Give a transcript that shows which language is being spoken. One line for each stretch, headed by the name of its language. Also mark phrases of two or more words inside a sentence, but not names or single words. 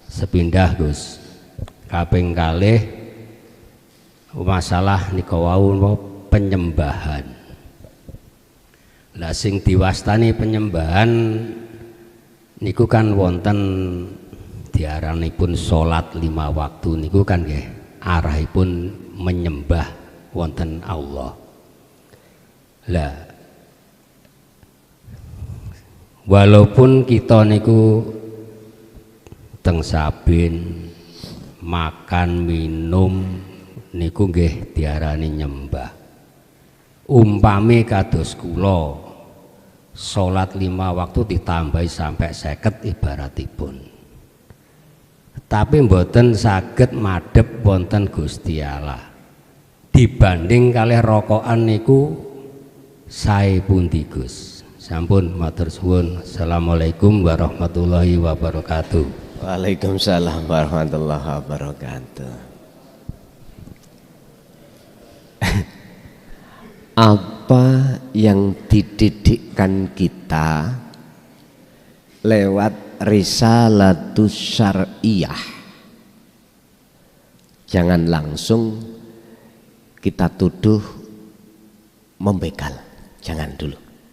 Javanese: Sepindah Gus kaping kalih masalah nika wau penyembahan. Lah sing diwastani penyembahan niku kan wonten diaranipun salat 5 waktu niku kan nggih arahipun menyembah wonten Allah. Lah walaupun kita niku teng saben makan minum niku nggih diarani nyembah. Umpami kados kula salat 5 waktu ditambahi sampai 50 ibaratipun. Tapi mboten saged madhep wonten Gusti Allah. Dibanding kalih rokokan niku sae pundi Gus. Sampun matur suwun.
Arabic: السلام عليكم ورحمة الله وبركاته. وعليكم السلام ورحمة الله وبركاته.
Indonesian: Apa yang dididikkan kita lewat risalatus syar'iyah, jangan langsung kita tuduh membegal, jangan dulu.